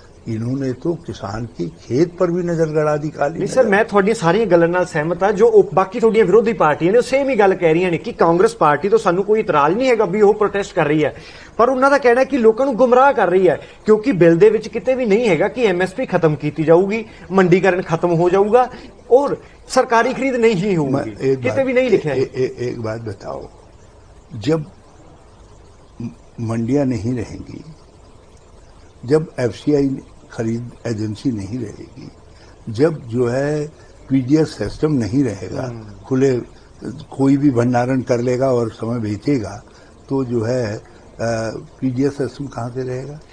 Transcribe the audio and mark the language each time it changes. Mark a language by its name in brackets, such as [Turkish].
[Hindi] इन्होंने तो किसान की खेत पर भी नजर गड़ा दी काली नहीं सर, मैं [Punjabi] ਤੁਹਾਡੀਆਂ ਸਾਰੀਆਂ ਗੱਲਾਂ ਨਾਲ ਸਹਿਮਤ ਹਾਂ। ਜੋ ਬਾਕੀ ਤੁਹਾਡੀਆਂ ਵਿਰੋਧੀ ਪਾਰਟੀਆਂ ਨੇ ਉਹ ਸੇਮ ਹੀ ਗੱਲ ਕਹਿ ਰਹੀਆਂ ਨੇ ਕਿ ਕਾਂਗਰਸ ਪਾਰਟੀ ਤੋਂ ਸਾਨੂੰ ਕੋਈ ਇਤਰਾਜ਼ ਨਹੀਂ ਹੈਗਾ ਵੀ ਉਹ ਪ੍ਰੋਟੈਸਟ ਕਰ ਰਹੀ ਹੈ, ਪਰ ਉਹਨਾਂ ਦਾ ਕਹਿਣਾ ਹੈ ਕਿ ਲੋਕਾਂ ਨੂੰ ਗੁੰਮਰਾਹ ਕਰ ਰਹੀ ਹੈ, ਕਿਉਂਕਿ ਬਿੱਲ ਦੇ ਵਿੱਚ ਕਿਤੇ ਵੀ ਨਹੀਂ ਹੈਗਾ ਕਿ ਐਮਐਸਪੀ ਖਤਮ ਕੀਤੀ ਜਾਊਗੀ, ਮੰਡੀਕਰਨ ਖਤਮ ਹੋ ਜਾਊਗਾ [Hindi] और सरकारी खरीद नहीं ही होगी, कितने भी नहीं लिखा है। एक बात बताओ, जब मंडियां नहीं रहेंगी, जब एफसीआई खरीद एजेंसी नहीं रहेगी, जब जो है पीडीएस सिस्टम नहीं रहेगा, खुले कोई भी भंडारण कर लेगा और समय बेचेगा, तो जो है पीडीएस सिस्टम कहां से रहेगा।